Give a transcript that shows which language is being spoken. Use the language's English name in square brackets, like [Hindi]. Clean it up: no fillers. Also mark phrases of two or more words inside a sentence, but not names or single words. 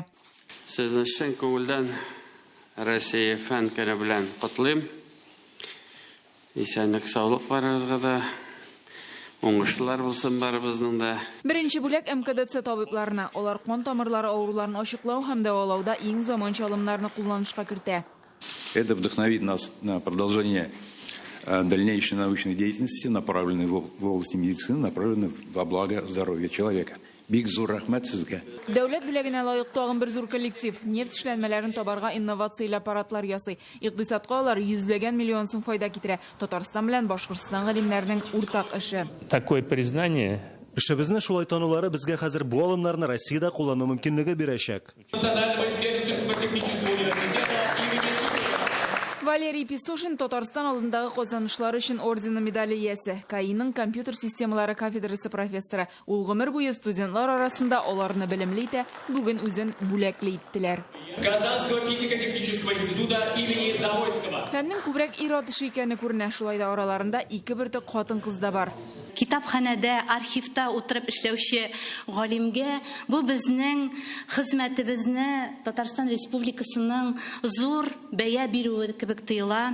[Tatar] Сезне чын күңелдән Россия фән көне белән котлыйм. Исәнлек, саулык барыгызга да, уңышлар булсын барыбызның да. Беренче бүләк МКДЦ табибларына, алар кан тамырлары авыруларын ачыклау һәм дәвалауда иң заманча алымнарны кулланышка кертә. [Russian] Это вдохновит нас на продолжение дальнейшей научной деятельности, направленной в области медицины, направленной во благо здоровья человека. [Tatar] Бик зур рәхмәт сезгә. Дәүләт бүләгенә лаек тагын бер зур коллектив нефть эшләнмәләрен табарга инновацияле аппаратлар ясый. Икътисадка алар йөзләгән миллион сум файда китерә. Татарстан белән Башкортстан галимнәренең уртак эше. [Russian] Такое признание. [Tatar] Эшебезне шулай танулары безгә хәзер бу алымнарны Россиядә куллану мөмкинлеге бирәчәк. Валерий Писушин Татарстан алдындагы казанышлары өчен ордены медале иясе. КАИның компьютер системалары кафедрасы профессоры. Ул гомер буе студентлар арасында аларны белемле итә, бүген үзен бүләкле иттеләр. [Russian] Казанского физико-технического института имени Завойского. [Tatar] Фәннең күбрәк ир-ат эше икәнне күренә, шулай да араларында 2 бертек хатын-кыз да бар. китапханәдә, архивта утырып эшләүче галимгә бу безнең хезмәтебезне Татарстан Республикасының зур бәя бирүе кебек тоела.